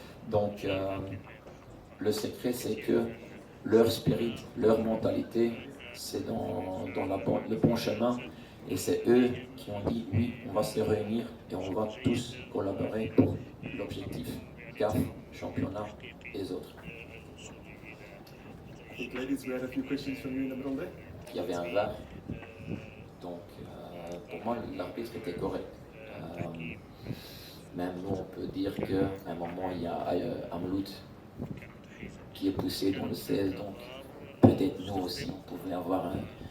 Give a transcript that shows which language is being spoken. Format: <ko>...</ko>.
<fr>Donc, le secret, c'est que leur spirit, leur mentalité, c'est dans le bon chemin. Et c'est eux qui ont dit oui, on va se réunir et on va tous collaborer pour l'objectif CAF, championnat et les autres.</fr> <en>I think, ladies, we had a few questions from you in the middle there.</en> <fr>Il y avait un VAR, donc pour moi l'arbitre était correct. Même nous on peut dire qu'à un moment il y a Amlout qui est poussé dans le 16, donc peut-être nous aussi on pouvait avoir un...</fr>